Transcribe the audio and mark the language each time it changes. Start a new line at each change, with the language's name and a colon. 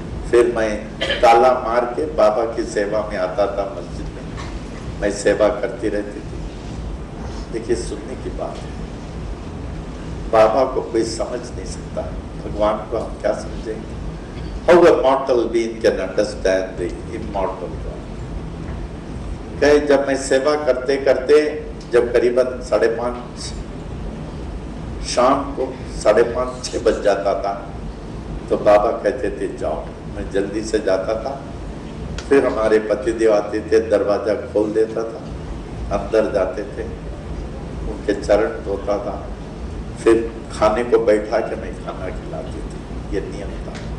Hindi: फिर मैं ताला मार के बाबा की सेवा में आता था मस्जिद में, मैं सेवा करती रहती थी। देखिए सुनने की बात है, बाबा को कोई समझ नहीं सकता, भगवान को हम क्या समझेंगे?
English: How a mortal being can understand the immortal God?
Hindi: कहे जब मैं सेवा करते करते, जब करीबन 5:30 शाम को 5:30-6 बज जाता था, तो बाबा कहते थे जाओ। मैं जल्दी से जाता था। फिर हमारे पतिदेव आते थे, दरवाजा खोल देता था, अंदर जाते थे, उनके चरण धोता था, फिर खाने को बैठा के मैं खाना खिलाती थी। ये नियम था।